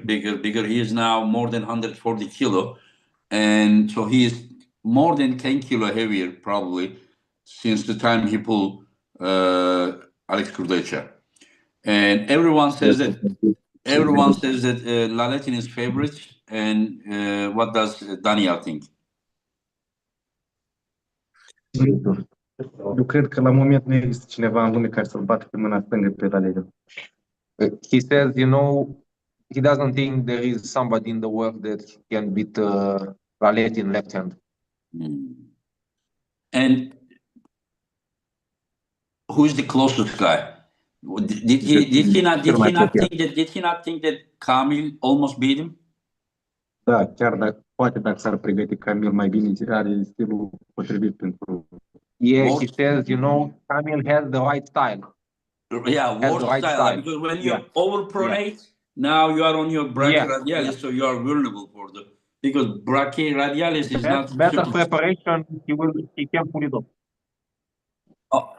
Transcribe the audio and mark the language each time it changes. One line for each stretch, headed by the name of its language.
English: He is now more than 140 kilo, and so he is more than 10 kilo heavier probably since the time he pulled Alex Kurdecha. And everyone says that Laletin is favorite. And what does Daniel think?
Romanian: Eu cred că la moment nu există cineva în lume care să-l bată pe mâna stângă pe Laletin.
English: He says, he doesn't think there is somebody in the world that can beat Laletin left hand. And who is the closest guy? Did he not think that Kamil almost beat him?
Romanian: Da, chiar dacă s-ar pregăti Kamil mai bine, are stilul potrivit pentru...
English: Yeah, he says, Kamil has the right style. Yeah, worse style. Because when you overpronate, now you are on your brachioradialis, so you are vulnerable for because brachioradialis is not... Better preparation, he can pull it off.